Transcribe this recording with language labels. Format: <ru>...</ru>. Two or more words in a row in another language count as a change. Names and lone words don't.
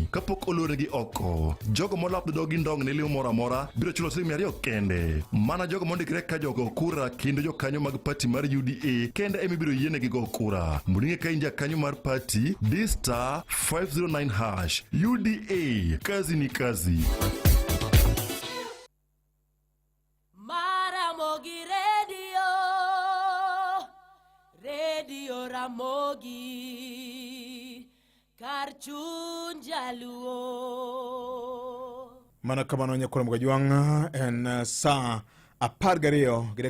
<luo>Kapok oloregi oko, jogo molap dog indong ne limo moro amora biro chulo siling 200 kende. Mana jogo mondikre ka jogo kura kendo jokanyo mag party mar UDA kende emibiro yienegi go kura. Mundinge ka inja kanyo mar party *509#. UDA,</luo> <sw>kazi ni kazi.</sw> <luo>Ramogi Radio Ramogi kar chuny Jaluo. Mana kamano nyakoro mgajwang en saa 12</luo>